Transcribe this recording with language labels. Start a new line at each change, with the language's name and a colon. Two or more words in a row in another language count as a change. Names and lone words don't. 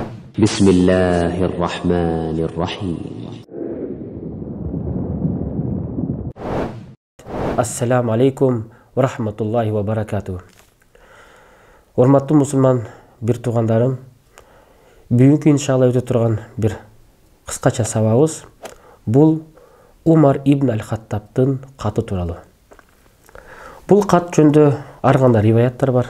Arabic: بسم الله الرحمن الرحيم. السلام عليكم ورحمة الله وبركاته.
Kyrgyz: Урматтуу мусулман бир туугандарым, бүгүнкү иншалла өтө турган бир кыскача сабагыбыз бул Умар ибн аль-Хаттабтын каты тууралуу. Бул кат жөнүндө ар кандай риваяттар бар.